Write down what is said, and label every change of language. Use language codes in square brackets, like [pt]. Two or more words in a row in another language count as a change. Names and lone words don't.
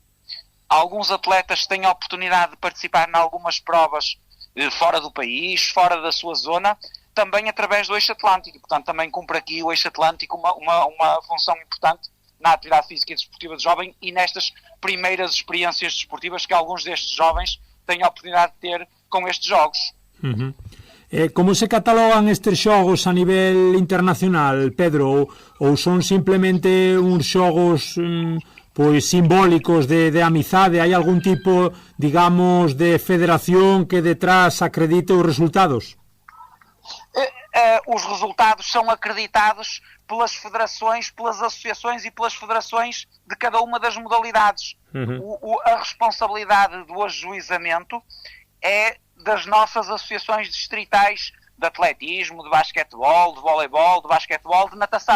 [pt] Alguns atletas têm a oportunidade de participar em algumas provas fora do país, fora da sua zona, também através do Eixo Atlântico. Portanto, também cumpre aqui o Eixo Atlântico uma função importante na atividade física e desportiva de jovem e nestas primeiras experiências desportivas que alguns destes jovens têm a oportunidade de ter com estes jogos. [gl] Uhum. Como se catalogan estes xogos a nivel internacional, Pedro? Ou son simplemente uns xogos pois simbólicos de amizade? Hai algún tipo, digamos, de federación que detrás acredite os resultados? [pt] Os resultados são acreditados pelas federações, pelas associações e pelas federações de cada uma das modalidades. A responsabilidade do ajuizamento é das nossas associações distritais de atletismo, de basquetebol, de voleibol, de basquetebol, de natação.